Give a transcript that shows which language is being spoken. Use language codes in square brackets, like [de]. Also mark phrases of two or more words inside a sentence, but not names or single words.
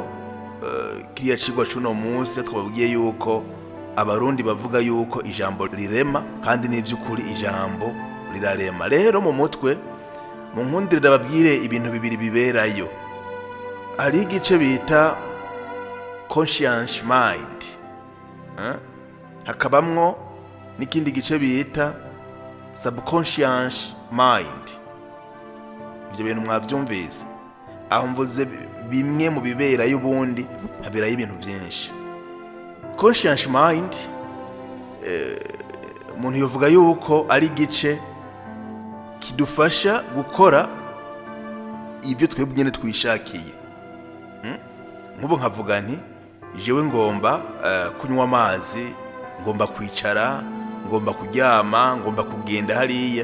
[rn] Kiriya cigwa cuno munsi twababwiye yuko abarundi bavuga yuko ijambo rirema, kandi n'ivy'ukuri ijambo rirarema. Rero mu mutwe mu nkundire ndababwire ibintu bibiri biberayo. Hari igice bita [en] conscious mind, [rn] hakabamwo n'ikindi gice bita [en] subconscious mind. [rn] Ibyo bintu mwavyumvise aho mvuze bimwe mu biberayo, ubundi haberayo ibintu byinshi. [en] Conscious mind [rn] umuntu yovuga yuko ari igice kidufasha gukora ibyo twebwe nyene twishakiye. Nk'ubu nkavuga nti jewe ngomba kunywa amazi, ngomba kwicara, ngomba kuryama, ngomba kugenda hariya.